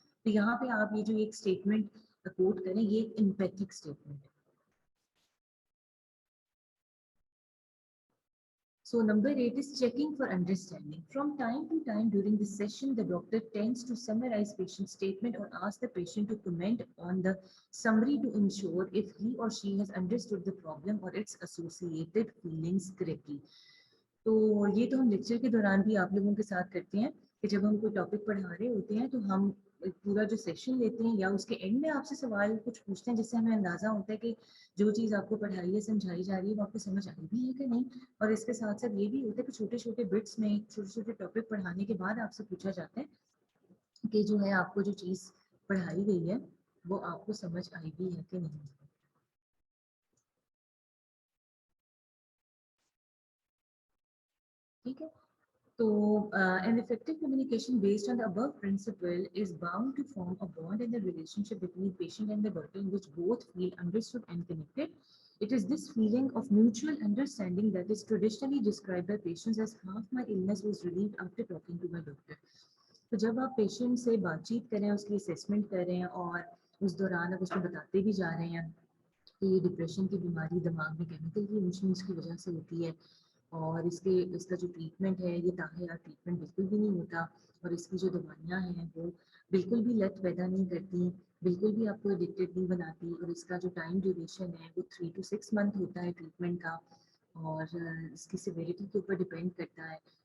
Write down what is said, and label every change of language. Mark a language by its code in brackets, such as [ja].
[ur] تو یہاں پہ آپ یہ جو ایک اسٹیٹمنٹ کوٹ کریں، یہ ایک امپیتھک اسٹیٹمنٹ ہے. [en] So number 8 is checking for understanding. From time to time during the session, the doctor tends to summarize patient statement or ask the patient to comment on the summary to ensure if he or she has understood the problem or its associated feelings correctly. [ur] تو یہ تو ہم lecture کے دوران بھی آپ لوگوں کے ساتھ کرتے ہیں کہ جب ہم کوئی ٹاپک پڑھا رہے ہوتے ہیں تو ہم پورا جو سیشن لیتے ہیں یا اس کے اینڈ میں آپ سے سوال کچھ پوچھتے ہیں جس سے ہمیں اندازہ ہوتا ہے کہ جو چیز آپ کو پڑھائی ہے، سمجھائی جا رہی ہے، وہ آپ کو سمجھ آئی بھی ہے کہ نہیں. اور اس کے ساتھ ساتھ یہ بھی ہوتا ہے کہ چھوٹے چھوٹے بٹس میں چھوٹے چھوٹے ٹاپک پڑھانے کے بعد آپ سے پوچھا جاتا ہے کہ جو ہے آپ کو جو چیز پڑھائی گئی ہے وہ آپ کو سمجھ آئی بھی ہے کہ نہیں. ٹھیک ہے. [en] So, an effective communication based on the above principle is bound to form a bond in the relationship between patient and the doctor in which both feel understood and connected. It is this feeling of mutual understanding that is traditionally described by patients as half my illness was relieved after talking to my doctor. [ur] تو جب آپ patient سے بات چیت کریں، اس کی assessment کریں اور اس دوران آپ اس کو بتاتے بھی جا رہے ہیں کہ یہ ڈپریشن کی بیماری دماغ میں کیمیکل کی ایموشنز کی وجہ سے ہوتی ہے اور اس کا جو ٹریٹمنٹ ہے یہ تاحیات ٹریٹمنٹ بالکل بھی نہیں ہوتا، اور اس کی جو دوائیاں ہیں وہ بالکل بھی لت پیدا نہیں کرتی، بالکل بھی آپ کو ایڈکٹیڈ نہیں بناتی، اور اس کا جو ٹائم ڈیوریشن ہے وہ [en] 3 to 6 month [ur] ہوتا ہے ٹریٹمنٹ کا، اور اس کی سیویرٹی کے اوپر ڈپینڈ کرتا ہے.